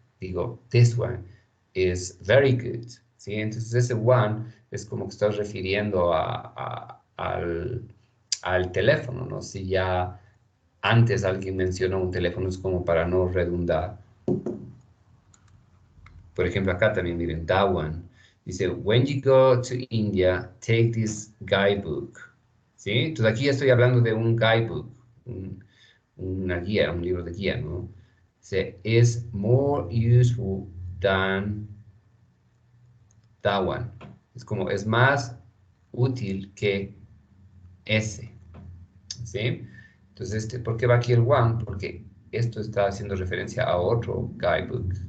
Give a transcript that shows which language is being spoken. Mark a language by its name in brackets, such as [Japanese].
[English] Digo, this one is very good, ¿sí? [Spanish] Entonces ese one es como que estás refiriendo al teléfono, ¿no? Si ya antes alguien mencionó un teléfono, es como para no redundar. Por ejemplo, acá también miren, that one. [English] Dice, when you go to India, take this guidebook. [Spanish] ¿Sí? Entonces aquí ya estoy hablando de un guidebook, una guía, un libro de guía, ¿no? [English] Dice, is more useful than that one. [Spanish] Es como, es más útil que ese. ¿Sí? Entonces, ¿por qué va aquí el one? Porque esto está haciendo referencia a otro guidebook.